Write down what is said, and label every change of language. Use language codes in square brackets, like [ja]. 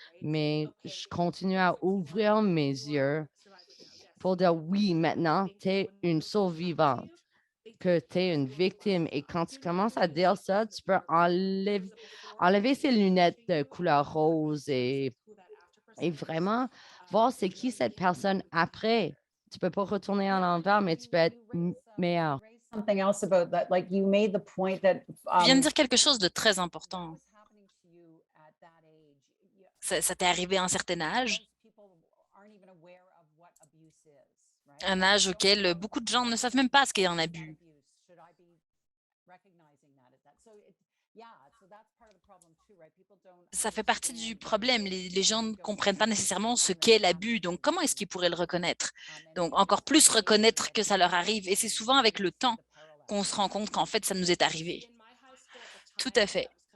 [fr] Mais je continue à ouvrir mes yeux pour dire oui, maintenant, tu es une survivante, que tu es une victime. Et quand tu commences à dire ça, tu peux enlever ces lunettes de couleur rose et vraiment voir c'est qui cette personne après. Tu peux pas retourner en l'envers, mais tu peux être meilleur. [en] Something else about that, like you made the point that [fr] Tu viens de dire quelque chose de très important. [en] was happening to you at that age. [fr] Ça t'est arrivé à un certain âge, [en] Most people aren't even aware of what abuse is, right? [fr] un âge auquel beaucoup de gens ne savent même pas ce qu'est un abus. [en] Abuse. Should I be recognizing that as that? So yeah, so that's part of the problem too, right? People don't [fr] Ça fait partie du problème. Les gens ne comprennent pas nécessairement ce qu'est l'abus. Donc, comment est-ce qu'ils pourraient le reconnaître? Donc, encore plus reconnaître que ça leur arrive. Et c'est souvent avec le temps qu'on se rend compte qu'en fait, ça nous est arrivé. Tout à fait.